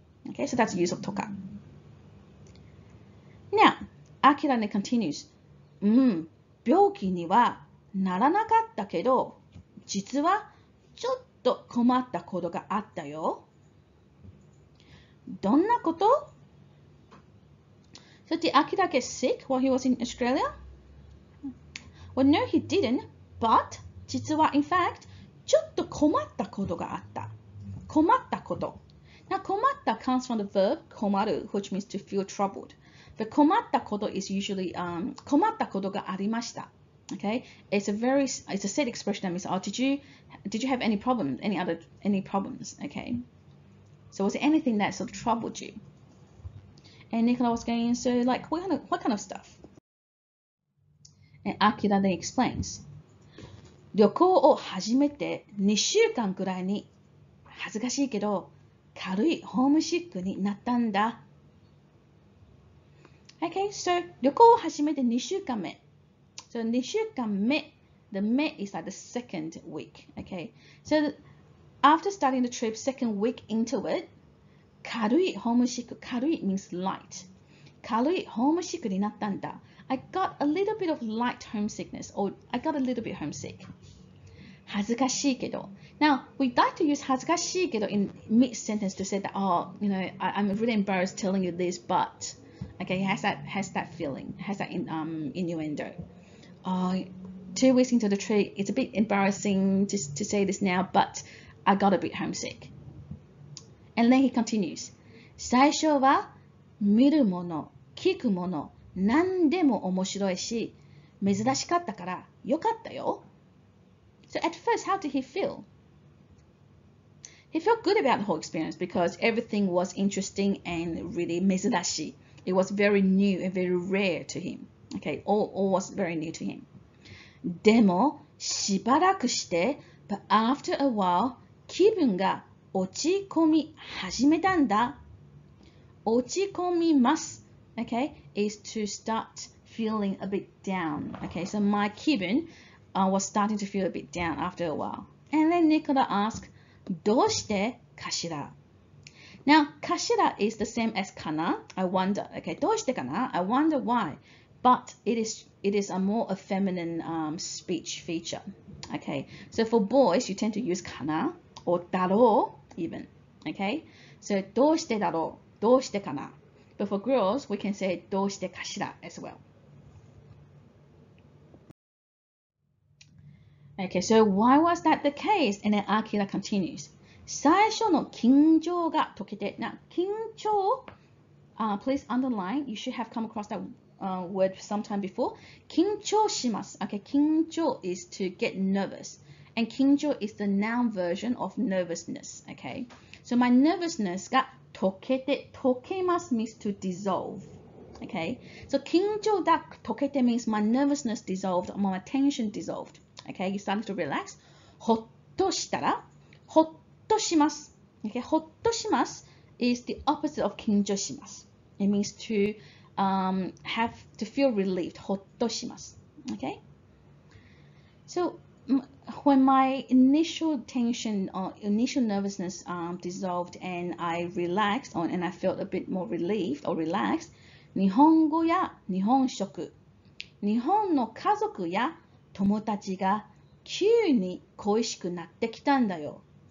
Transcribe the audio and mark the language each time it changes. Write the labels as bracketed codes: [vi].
[en] Okay, so that's the use of とか。 Now, Akira continues. [ja] 病気にはならなかったけど、実はちょっと困ったことがあったよ。どんなこと？ [en] So did Akira get sick while he was in Australia? Well, no, he didn't. But [ja] 実は [en] in fact [ja] ちょっと困ったことがあった。困ったこと。 [en] Now, 困った comes from the verb 困る, which means to feel troubled. But 困ったこと is usually [ja] 困ったことがありました. [en] Okay, it's a set expression that means, oh, did you have any problems? Any problems? Okay, so was there anything that sort of troubled you? And Nicola was going, so like what kind of stuff? And Akira then explains. [ja] 旅行を始めて2週間くらいに恥ずかしいけど軽いホームシックになったんだ。 [en] Okay, so [ja] 旅行を始めて2週間目。 [en] So 2週間目, the 目 is like the second week. Okay, so after starting the trip, second week into it, 軽いホームシック、軽い means light. [ja] 軽いホームシックになったんだ。 [en] I got a little bit of light homesickness, or I got a little bit homesick. [ja] 恥ずかしいけど. [en] Now, we'd like to use 恥ずかしいけど in mid-sentence to say that, oh, you know, I'm really embarrassed telling you this, but, okay, has that feeling, has that innuendo. 2 weeks into the trip, it's a bit embarrassing to say this now, but I got a bit homesick. And then he continues. [ja] 最初は見るもの、聞くもの、何でも面白いし、珍しかったからよかったよ。 [en] So at first, how did he feel? He felt good about the whole experience because everything was interesting and really 珍しい. It was very new and very rare to him. Okay, all was very new to him. [ja] でも、しばらくして、 [en] but after a while, [ja] 気分が落ち込み始めたんだ。落ち込みます。 [en] Okay, is to start feeling a bit down. Okay, so my 気分was starting to feel a bit down after a while. And then Nicola asked, [ja] どうしてかしら? [en] Now, かしら is the same as かな? I wonder. [ja] Okay, どうしてかな? [en] I wonder why. But it is a more feminine speech feature. Okay, so for boys, you tend to use かな or だろう even. [ja] Okay, so どうしてだろう? どうしてかな? [en] But for girls, we can say どうしてかしら as well. Okay, so why was that the case? And then Akira continues. [ja] 最初の緊張が解けて. [en] Now, 緊張, please underline. You should have come across that word sometime before. [ja] 緊張します. [en] Okay, 緊張 is to get nervous. And 緊張 is the noun version of nervousness. Okay, so my nervousness が解けて, 解けます means to dissolve. Okay, so 緊張が解けて means my nervousness dissolved, my tension dissolved. Okay, you started to relax. [ja] ほっとしたら、ほっとします.Okay, ほっとします [en] is the opposite of [ja] 緊張します. [en] It means to have to feel relieved. [ja] ほっとします. [en] Okay, so when my initial tension or initial nervousness dissolved and I relaxed and I felt a bit more relieved or relaxed, [ja] 日本語や日本食、日本の家族や友達が急に恋しくなってきたんだよ。